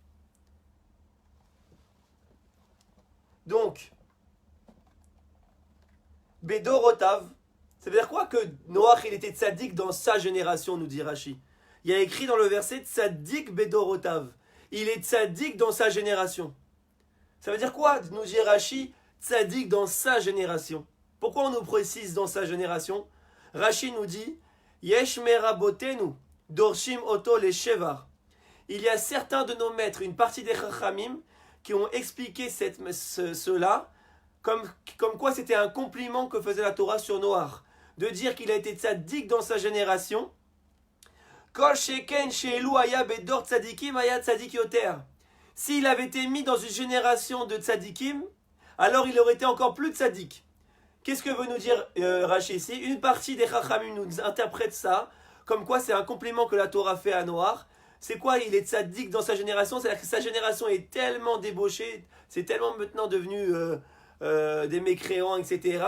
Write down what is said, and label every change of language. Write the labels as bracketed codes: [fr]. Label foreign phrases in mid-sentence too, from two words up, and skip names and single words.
[fr] Donc, Bedorotav, ça veut dire quoi que Noach il était tzaddik dans sa génération, nous dit Rashi. Il y a écrit dans le verset [he] צדיק בדורותיו. [fr] Il est tzaddik dans sa génération. Ça veut dire quoi, nous dit Rashi, tzaddik dans sa génération? Pourquoi on nous précise dans sa génération? Rashi nous dit [he] יש מרבותינו דורשים אותו לשבח. [fr] Il y a certains de nos maîtres, une partie des chachamim, qui ont expliqué cela comme quoi c'était un compliment que faisait la Torah sur Noach, de dire qu'il a été tzaddik dans sa génération. [he] כל שכן שאילו היה בדור צדיקים היה צדיק יותר. [fr] S'il avait été mis dans une génération de tzadikim, alors il aurait été encore plus tzaddik. Qu'est-ce que veut nous dire Rashi ici? Une partie des chachamim nous interprète ça comme quoi c'est un compliment que la Torah fait à Noach. C'est quoi? Il est tzaddik dans sa génération, c'est-à-dire que sa génération est tellement débauchée, c'est tellement maintenant devenu des mécréants, etc.